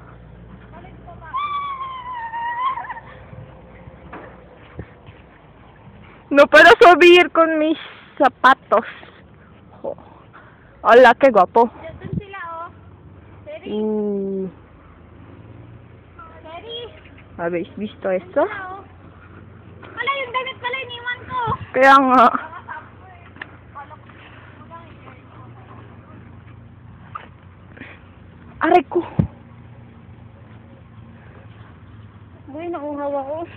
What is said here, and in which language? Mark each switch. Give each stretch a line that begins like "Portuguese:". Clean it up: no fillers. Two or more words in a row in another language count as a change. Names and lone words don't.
Spanish: No puedo subir con mis zapatos. Oh. Hola, qué guapo.
Filipino: Dun sila oh. Seri. Seri.
Spanish: ¿Habéis visto esto?
Filipino: Sila oh. Wala yung damit pala iniwan ko. Kaya nga. Aray ko. Boy, nauhaw ako.